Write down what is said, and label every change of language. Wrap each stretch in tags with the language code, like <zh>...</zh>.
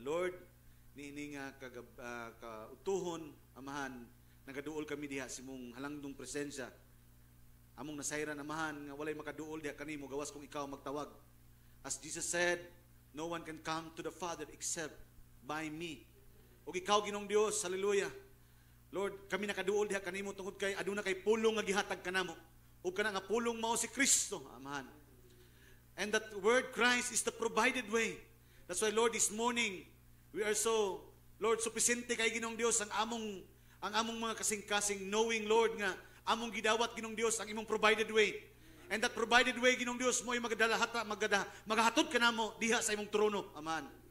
<ceb>Lord, niini nga kautuhon, amahan, nagaduol kami diha sa imong halangdong presensya. Among nasayran, amahan, nga walay makaduol diha kanimo, gawas kung ikaw magtawag.</ceb> <en>As Jesus said, no one can come to the Father except by me.</en> <ceb>O ikaw, Ginoong Diyos, hallelujah. Lord, kami nakaduol diha kanimo tungod kay aduna kay pulong nga gihatag kanamo. O kana nga pulong mao si Kristo, amahan.</ceb> <en>And that word Christ is the provided way. That's why, Lord, this morning, we are so,</en> <ceb>Lord, supisente kay Ginoong Diyos ang among mga kasing-kasing knowing, Lord, nga among gidawat Ginoong Diyos ang imong provided way.</ceb> <en>And that provided way,</en> <ceb>Ginoong Diyos, mo ay magahatod ka namo diha sa imong trono, amahan.</ceb>